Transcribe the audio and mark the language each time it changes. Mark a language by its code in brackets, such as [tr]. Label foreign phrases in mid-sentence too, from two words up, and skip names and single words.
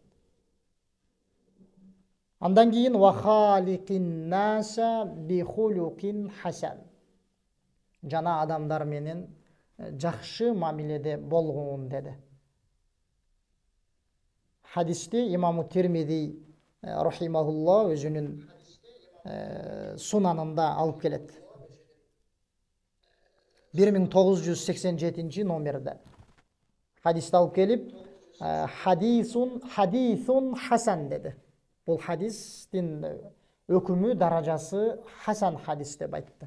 [ky] Андан кийин [ar] وخالق الناس بخلق حسن. [ky] Жана адамдар менен жакшы мамиледе болгун деди. Хадисти имаму Тирмизи рахимахулла өзүнүн сунанында алып келет. 1987 номерде хадисти алып келип, [ar] حديث حسن [ky] деди. Бул хадистин өкүмү, даражасы хасан хадис деп айтты.